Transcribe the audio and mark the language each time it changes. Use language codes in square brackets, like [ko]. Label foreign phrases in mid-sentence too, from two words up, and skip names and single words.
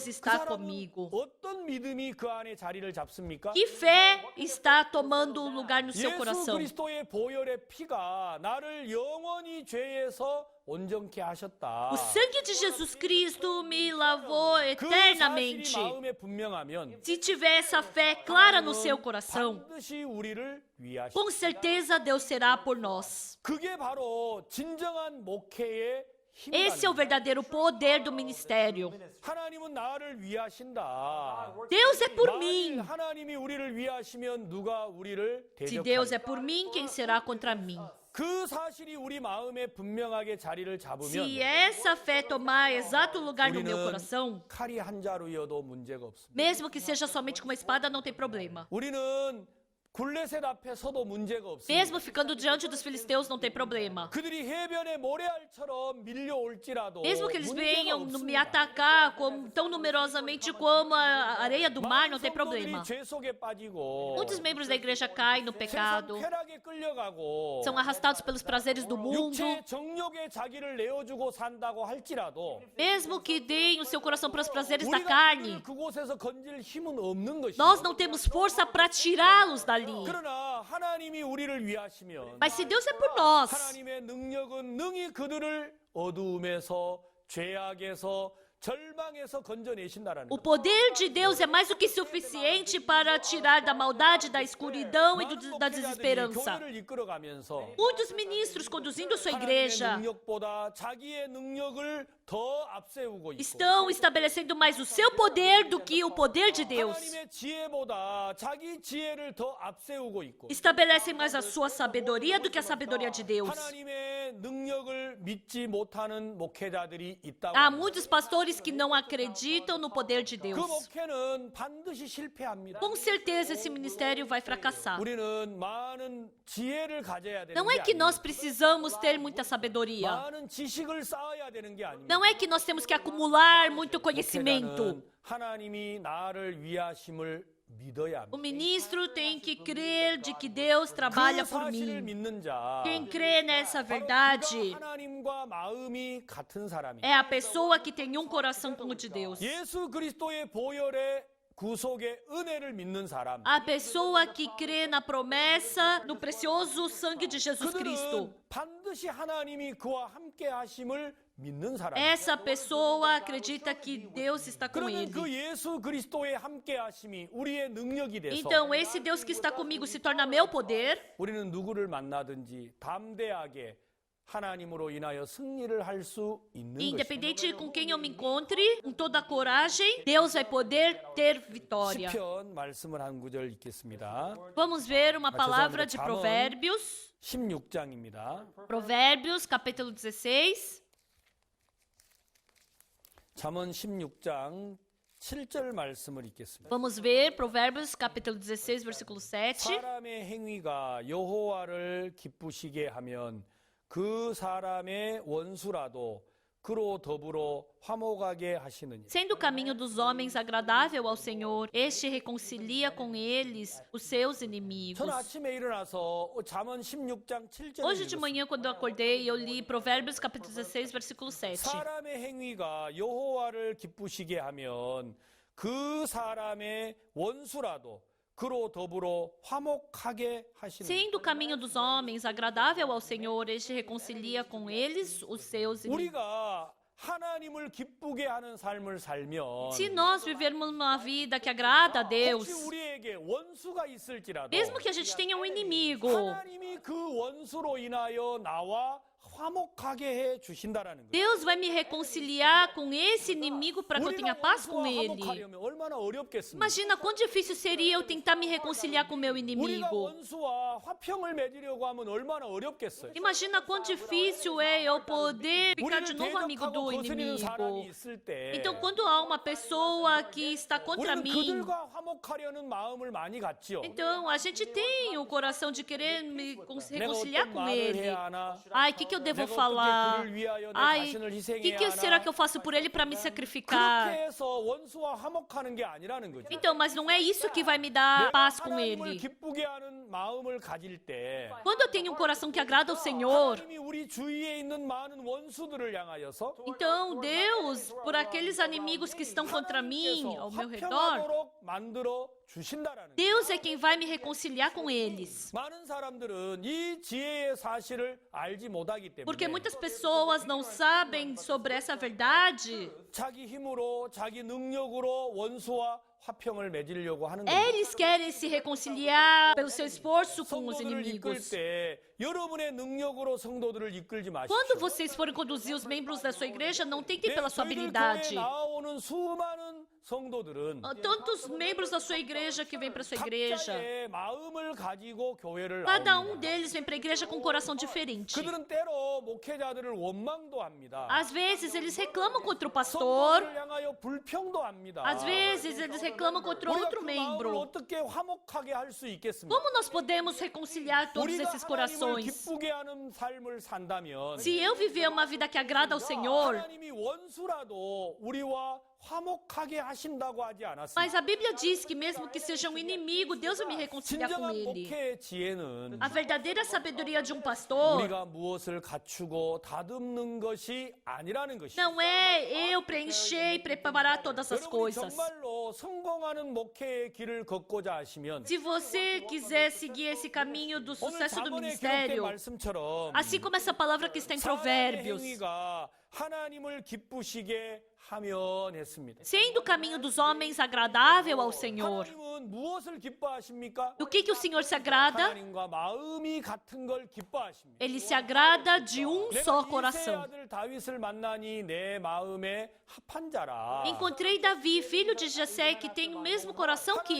[ko] 그 [pt] está [ko] 사람은 [pt] comigo. [ko] 어떤 믿음이 그 안에 자리를 잡습니까? [pt] Que fé está tomando lugar no seu [ko] 예수 [pt] coração? [ko] 그리스도의 보혈의 피가 나를 영원히 죄에서 온전케 하셨다. [pt] O sangue de Jesus Cristo me lavou [ko] 그 [pt] eternamente. [ko] 사실이 마음에 분명하면 [pt] Se tiver essa fé clara no seu coração, [ko] 반드시 우리를 위하시. [pt] com certeza Deus será por nós. [ko] 그게 바로 진정한 목회의 [pt] Esse é o [ko] 힘이다. [pt] verdadeiro poder do ministério. [ko] 하나님은 나를 위하신다. [pt] Deus é por [ko] 만일 [pt] mim. [ko] 하나님이 우리를 위하시면 누가 우리를 [pt] Se Deus é [ko] 대적하리까? [pt] por mim, quem será contra mim? [ko] 그 사실이 우리 마음에 분명하게 자리를 잡으면 [pt] Se essa fé tomar exato lugar no meu [ko] 우리는 [pt] coração, [ko] 칼이 한 자루여도 문제가 없습니다. [pt] mesmo que seja somente com uma espada, não tem problema. [ko] 우리는 굴레셋 앞에 서도 문제가 없습니다. [pt] Mesmo ficando diante dos filisteus, não tem problema. [ko] 그들이 해변에 모래알처럼 밀려올지라도 [pt] Mesmo que eles [ko] 문제가 [pt] venham me [ko] 없습니다. [pt] atacar tão numerosamente como a areia do mar, não tem [ko] 성도들이 [pt] problema. [ko] 죄 속에 빠지고 [pt] Muitos membros da igreja caem no [ko] 세상 [pt] pecado, [ko] 쾌락에 끌려가고 [pt] são arrastados pelos prazeres do mundo. [ko] 육체의 정욕에 자기를 내어주고 산다고 할지라도 [pt] Mesmo que deem o seu coração para os prazeres da [ko] 우리가 [pt] carne, [ko] 그곳에서 건질 힘은 없는 것이죠. [pt] nós não temos força para tirá-los dali. [ko] 그러나 하나님이 우리를 위하시면 [pt] Mas se Deus é por nós, [ko] 하나님의 능력은 능히 그들을 어두움에서 죄악에서 절망에서 건져내신다라는 [pt] o [ko] 것. [pt] poder de Deus é mais do que suficiente para tirar da maldade, da escuridão e da desesperança. [ko] 교회를 이끌어가면서 [pt] Muitos ministros conduzindo a sua [ko] 하나님의 [pt] igreja [ko] 능력보다 자기의 능력을 더 앞세우고 있고 [pt] estão estabelecendo mais o seu poder do que o poder de Deus. [ko] 하나님의 지혜보다 자기 지혜를 더 앞세우고 있고 [pt] Estabelecem mais a sua sabedoria do que a sabedoria de Deus. [ko] 하나님의 능력을 믿지 못하는 목회자들이 있다고 [pt] Há [ko] 합니다. [pt] muitos pastores que não acreditam no poder de [ko] 그 [pt] Deus. [ko] 목회는 반드시 실패합니다. [pt] Com certeza esse ministério vai fracassar. [ko] 우리는 많은 지혜를 가져야 되는 [pt] Não é [ko] 게 [pt] que [ko] 아닙니다. [pt] nós precisamos ter muita sabedoria. [ko] 많은 지식을 쌓아야 되는 게 아닙니다. [pt] Não é que nós temos que acumular muito conhecimento. [ko] 목회자는 하나님이 나를 위하심을 믿어야 [pt] O [ko] 합니다. [pt] ministro tem que crer de que Deus trabalha [ko] 그 [pt] por [ko] 사실을 [pt] mim. [ko] 믿는 자 [pt] Quem crê nessa [ko] 바로 [pt] verdade [ko] 그가 하나님과 마음이 같은 사람이에요. [pt] é a pessoa que tem um coração como o de Deus. [ko] 예수 그리스도의 보혈의 구속의 은혜를 믿는 사람. [pt] A pessoa que crê na promessa, no precioso sangue de Jesus Cristo. [ko] 그들은 반드시 하나님이 그와 함께 하심을 믿는 사람. [pt] Essa pessoa acredita que Deus está com [ko] 그러면 그 [pt] ele. [ko] 예수 그리스도의 함께 하심이 우리의 능력이 돼서 [pt] Então, esse Deus que está comigo se torna meu poder. [ko] 우리는 누구를 만나든지 담대하게 하나님으로 인하여 승리를 할 수 있는 것입니다. [pt] Independente com quem eu me encontre, com toda a coragem, Deus vai poder ter vitória. [ko] 시편 말씀을 한 구절 읽겠습니다. [pt] Vamos ver uma palavra de Provérbios. [ko] 16장입니다. [pt] Provérbios, capítulo 16. [ko] 잠언 16장 7절 말씀을 읽겠습니다. [pt] Vamos ver Provérbios, capítulo 16, versículo 7. [ko] 사람의 행위가 여호와를 기쁘시게 하면 그 사람의 원수라도 그로 더불어 화목하게 하시느니라. [pt] Sendo o caminho dos homens agradável ao Senhor, este reconcilia com eles os seus inimigos. [ko] 저는 아침에 일어나서 잠언 16장 7절을 [pt] Hoje de manhã, quando eu acordei, eu li Provérbios, capítulo 16, versículo 7. [ko] 사람의 행위가 여호와를 기쁘시게 하면 그 사람의 원수라도 그로 더불어 화목하게 하시는. [pt] Sendo o caminho dos homens agradável ao Senhor, este reconcilia com eles os seus inimigos. [ko] 우리가 하나님을 기쁘게 하는 삶을 살면 [pt] Se nós vivermos uma vida que agrada a Deus, [ko] 혹시 우리에게 원수가 있을지라도 [pt] mesmo que a gente tenha um inimigo, [ko] 하나님이 그 원수로 인하여 나와 화목하게 해 주신다라는 거예요. [pt] Deus vai me reconciliar com esse inimigo para que eu tenha paz com ele. [ko] 화목하려면 얼마나 어렵겠습니까? [pt] Imagina quão difícil seria eu tentar me reconciliar com meu [ko] 우리가 [pt] inimigo. [ko] 원수와 화평을 맺으려고 하면 얼마나 어렵겠어요. [pt] Imagina quão difícil é eu poder ficar de [ko] 우리를 [pt] novo amigo [ko] 대적하고 [pt] do [ko] 거스리는 사람이 [pt] inimigo. [ko] 있을 때 [pt] Então, quando há uma pessoa que está contra [ko] 우리는 [pt] mim, [ko] 그들과 화목하려는 마음을 많이 갖지요. [pt] então a gente tem o coração de querer me [ko] 내가 [pt] reconciliar [ko] 어떤 [pt] com [ko] 말을 [pt] ele. [ko] 해야 하나? [pt] Ai, o que eu devo [ko] 내가 [pt] falar? [ko] 어떻게 그를 위하여 내 [pt] Ai, [ko] 자신을 [pt] o [ko] 희생해야 [pt] que será [ko] 하나? [pt] que eu faço por ele para me [ko] 그렇게 [pt] sacrificar? [ko] 해서 원수와 화목하는 게 아니라는 거죠. [pt] Então, mas não é isso que vai me dar [ko] 내가 [pt] paz com [ko] 하나님을 [pt] ele. [ko] 기쁘게 하는 마음을 가질 때 [pt] Quando eu tenho um coração que agrada ao Senhor, [ko] 하나님이 우리 주위에 있는 많은 원수들을 향하여서 [pt] então Deus, por aqueles inimigos que estão contra mim, ao meu redor, [ko] 화평하도록 만들어 주신다라는 거예요. [pt] Deus é quem vai me reconciliar com eles. [ko] 많은 사람들은 이 지혜의 사실을 알지 못하기 [pt] Porque [ko] 때문에 [pt] muitas pessoas não sabem sobre essa verdade. [ko] 자기 힘으로 자기 능력으로 원수와 화평을 맺으려고 하는 거예요. [pt] Eles querem se reconciliar pelo seu esforço com os [ko] 성도들을 이끌 [pt] inimigos. [ko] 때 여러분의 능력으로 성도들을 이끌지 마십시오. [pt] Quando vocês forem conduzir os membros da sua igreja, não tentem pela sua [ko] 저희들 교회에 [pt] habilidade. [ko] 나오는 수많은 성도들은 [pt] Tantos membros da sua igreja que vêm para sua igreja, [ko] 각자의 마음을 가지고 교회를 [pt] cada [ko] 나옵니다. [pt] deles vem para a igreja com um coração diferente. [ko] 그들은 때로 목회자들을 원망도 합니다. [pt] Às vezes eles reclamam contra o pastor, [ko] 성도들을 향하여 불평도 합니다. [pt] às vezes eles reclamam contra [ko] 우리가 [pt] outro [ko] 그 마음을 [pt] membro. [ko] 어떻게 화목하게 할 수 있겠습니까? [pt] Como nós podemos reconciliar todos [ko] 우리가 [pt] esses [ko] 하나님을 [pt] corações? [ko] 기쁘게 하는 삶을 산다면 [pt] Se eu viver uma vida que agrada ao Senhor, [ko] 하나님이 원수라도 우리와 화목하게 하신다고 하지 않았습니까? [pt] mas a Bíblia diz que mesmo que seja um inimigo, Deus vai me reconciliar com [ko] 진정한 [pt] ele. [ko] 목회의 지혜는 [pt] A verdadeira sabedoria de um pastor [ko] 우리가 무엇을 갖추고 다듬는 것이 아니라는 것이죠. [pt] não é eu preencher e preparar todas as [ko] 여러분이 [pt] coisas. [ko] 정말로 성공하는 목회의 길을 걷고자 하시면 [pt] Se você quiser seguir esse caminho do [ko] 오늘 [pt] sucesso do [ko] 자문에 기록된 [pt] ministério, [ko] 말씀처럼 [pt] assim como essa palavra que está em [ko] 사람의 [pt] Provérbios, [ko] 행위가 하나님을 기쁘시게 하면 했습니다. [pt] sendo o caminho dos homens agradável ao Senhor, [ko] 하나님은 무엇을 기뻐하십니까? [pt] do que o Senhor se agrada? [ko] 하나님과 마음이 같은 걸 기뻐하십니다. [pt] Ele se agrada de um só [ko] 내가 이세의 [pt] coração. [ko] 아들 다윗을 만나니 내 마음에 합한 자라. [pt] Encontrei Davi, filho de Jessé, que tem o mesmo coração que